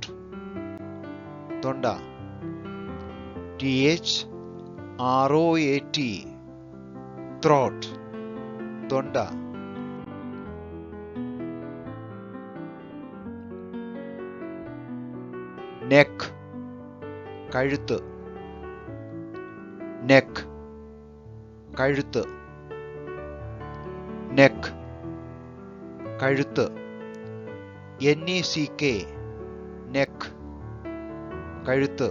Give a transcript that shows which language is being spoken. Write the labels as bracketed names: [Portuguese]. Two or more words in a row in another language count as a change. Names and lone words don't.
[English] Tonda. T-H-R-O-A-T, throat. Tonda. Neck, [Malayalam] കഴുത്ത്. [English] Neck, കഴുത്ത്. Neck, കഴുത്ത്. N-E-C-K, neck, കഴുത്ത്.